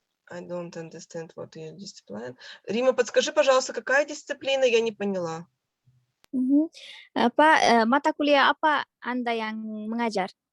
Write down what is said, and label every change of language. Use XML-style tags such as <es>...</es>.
<en>I don't understand what your discipline.</en> <ru>Рима, подскажи, пожалуйста, какая дисциплина? Я не поняла.</ru> <id>Pak, mata kuliah apa Anda yang mengajar?</id>